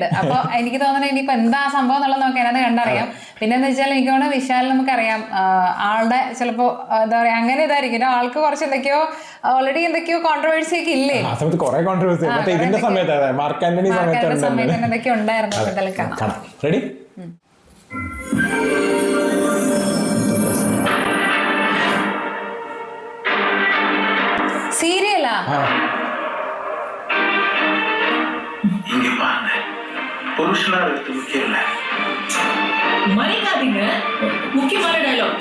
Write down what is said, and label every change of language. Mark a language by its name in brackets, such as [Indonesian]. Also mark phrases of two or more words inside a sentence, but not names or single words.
[Malayalam] അപ്പൊ എനിക്ക് തോന്നുന്നത് ഇനിയിപ്പോ എന്താ സംഭവം എന്നുള്ളത് നമുക്ക് അതിനകത്ത് കണ്ടറിയാം. പിന്നെന്ന് വെച്ചാൽ എനിക്ക് തോന്നുന്നു വിശാൽ നമുക്കറിയാം ആളുടെ ചിലപ്പോ എന്താ പറയാ അങ്ങനെ ഇതായിരിക്കും. ആൾക്ക് കുറച്ച് എന്തൊക്കെയോ ഓൾറെഡി എന്തൊക്കെയോ കോൺട്രവേഴ്സി ഒക്കെ ഇല്ലേ, ഇതിന്റെ സമയത്ത് മാർക്ക് ആന്റണി സമയത്ത് എന്തൊക്കെയോ ഉണ്ടായിരുന്നു. എന്തായാലും കാണാം. റെഡി? [Tamil] சீரியலா? இங்க பாருங்க, புருஷனா இருக்கிறது முக்கியம் இல்ல. மறைக்காதீங்க, முக்கியமான டயலாக்.